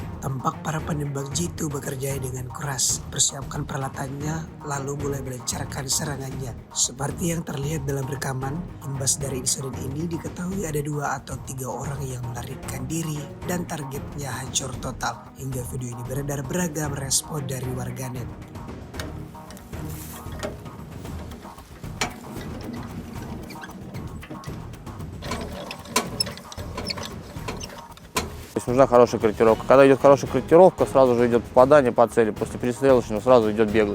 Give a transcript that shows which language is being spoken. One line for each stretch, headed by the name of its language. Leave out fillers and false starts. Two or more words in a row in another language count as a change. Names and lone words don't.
Indonesian: Tampak para penembak jitu bekerja dengan keras, persiapkan peralatannya, lalu mulai melancarkan serangannya. Seperti yang terlihat dalam rekaman, imbas dari insiden ini diketahui ada 2 atau 3 orang yang melarikan diri dan targetnya hancur total. Hingga video ini beredar beragam respon dari warganet.
Russian: То есть нужна хорошая корректировка. Когда идет хорошая корректировка, сразу же идет попадание по цели. После перестрелочного сразу идет беглый.